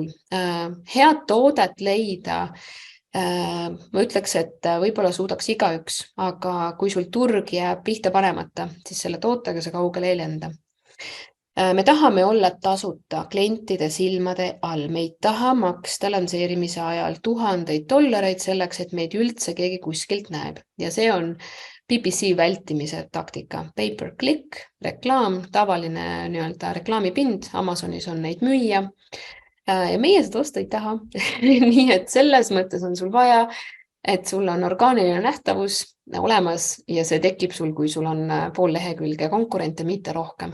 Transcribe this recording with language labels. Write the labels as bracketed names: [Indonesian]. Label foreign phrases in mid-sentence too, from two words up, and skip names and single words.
[Estonian] Head toodet leida, ma ütleks, et võib-olla suudaks igaüks, aga kui sul turg jääb pihta panemata, siis selle tootega sa kaugele ei lenda. Me tahame olla tasuta klientide silmade all, me ei taha maksta lansseerimise ajal $1000 selleks, et meid üldse keegi kuskilt näeb. Ja see on PPC vältimise taktika. Pay-per-click, reklaam, tavaline nii-öelda reklaamipind, Amazonis on neid müüa. Ja meie seda osta ei taha. Nii et selles mõttes on sul vaja, et sul on orgaaniline nähtavus olemas ja see tekib sul, kui sul on pool lehekülge konkurente, mitte rohkem.